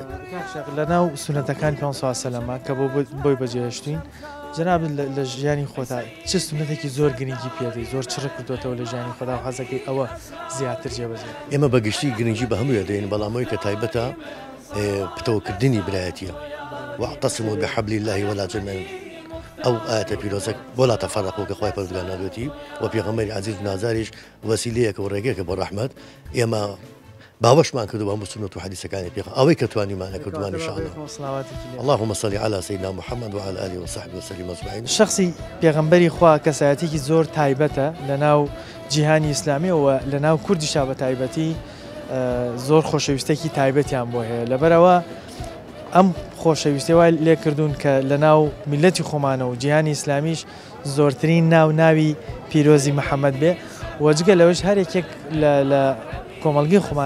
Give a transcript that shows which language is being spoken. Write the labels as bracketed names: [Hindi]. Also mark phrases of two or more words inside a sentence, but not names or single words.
[Central Kurdish] لەناو سونەتەکانی پێغەمبەر [Arabic] صلی الله علیه و سلم [Central Kurdish] کە بۆی بەجێهێشتوین جناب لە ژیانی خۆتا چ سونەتێکی زۆر گرنگی پێدەی زۆر چڕە کردوتەوە لە ژیانی خۆدا و حەزەکەی ئەوە زیاتر جێبەجێ ئێمە بەگشتی گرنگی بە هەموو دەین بەڵامەوەی کە تایبەتە پتەوەکردنی برایەتیە [Arabic] واعتصموا بحبل الله ولا تنازعوا [Central Kurdish] ئەو ئاەتە پیرۆزەک بۆ [Arabic] لا تەفەرەقوا [Central Kurdish] کە خوای پەروەردگار نردوێتی و پێغەمبەری عەزیز و نازاریش وەسیلەیەکە و ڕێگەیەکە بۆ ڕەحمەت ئێمە باوەشمان کردو بە سنەت و حەدیثەکانی پێغەمبەر ئەوەی کە توانیمانە کردومان ئینشاءالله [Arabic] اللهم صل على سيدنا محمد وعلى آله وصحبه وسلم أجمعين [Central Kurdish] شخصی پێغەمبەری خوا کەسایەتێکی زۆر تایبەتە لەناو جیهانی ئیسلامی و لەناو کوردیشا بە تایبەتی زۆر خۆشەویستێکی تایبەتیان بۆ هەیە لەبەرەوە ئەم خۆشەویستی وای لێ کردوون کە لەناو میلەتی خۆمانە و جیهانی ئیسلامیش زۆرترین ناوی پیرۆزی محەممەد بێ وەجگە لەوەش هەرێکێک لە کۆمەڵگەی خۆمان